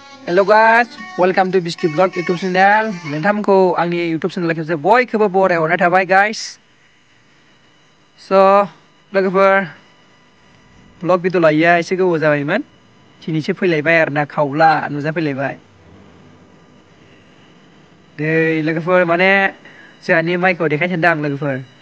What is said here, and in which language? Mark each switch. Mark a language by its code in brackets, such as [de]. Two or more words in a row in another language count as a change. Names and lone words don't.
[en] Hello guys, welcome to Biscuit Vlog YouTube channel. [brx] नोंथांमोनखौ आंनि YouTube channel खेबसे बयखौबो बरायहरनाय थाबाय guys. So लोगोफोर vlog भिडिअ लायैया एसे गोबाव जाबायमोन. दिनैसो फैलायबाय आरोना खावला नुजाफैलायबाय. दै लोगोफोर माने जोंहानि माइखौ देखायनो सानदों आं लोगोफोर.